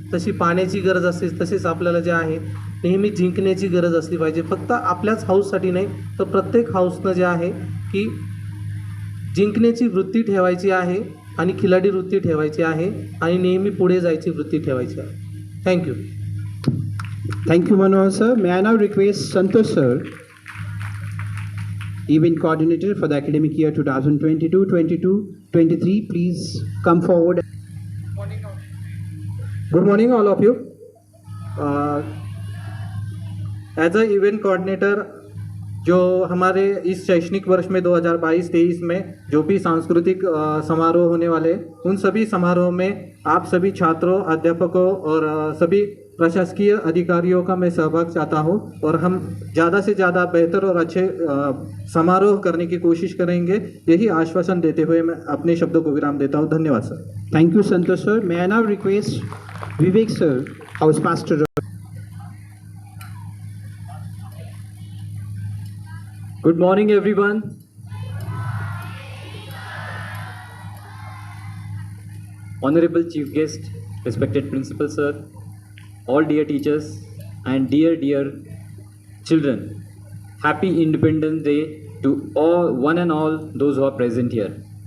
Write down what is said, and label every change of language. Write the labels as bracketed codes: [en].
[mr] तशी पाण्याची गरज असते तसेच आपल्याला जे आहे नेहमी जिंकण्याची गरज असली पाहिजे. फक्त आपल्याच हाऊससाठी नाही तर प्रत्येक हाऊसनं जे आहे की जिंकण्याची वृत्ती ठेवायची आहे आणि खिलाडी वृत्ती ठेवायची आहे आणि नेहमी पुढे जायची वृत्ती ठेवायची आहे. [en] Thank you. Thank you, Manohar sir. May I now request Santosh sir, event coordinator for the academic year 2022-23, please come forward. Good morning all of you. As a event coordinator, [hi] जो हमारे इस शैक्षणिक वर्ष में 2022-23 में जो भी सांस्कृतिक समारोह होने वाले हैं, उन सभी समारोह में आप सभी छात्रों, अध्यापकों और सभी प्रशासकीय अधिकारियों का मैं सहभाग चाहता हूं और हम ज़्यादा से ज़्यादा बेहतर और अच्छे समारोह करने की कोशिश करेंगे. यही आश्वासन देते हुए मैं अपने शब्दों को विराम देता हूं. धन्यवाद sir. [en] Thank you, Santosh sir. May I now request Vivek sir, house pastor. Good morning everyone. Honorable Chief Guest, respected Principal Sir, all dear teachers and dear children, Happy Independence Day to all, one and all those who are present here.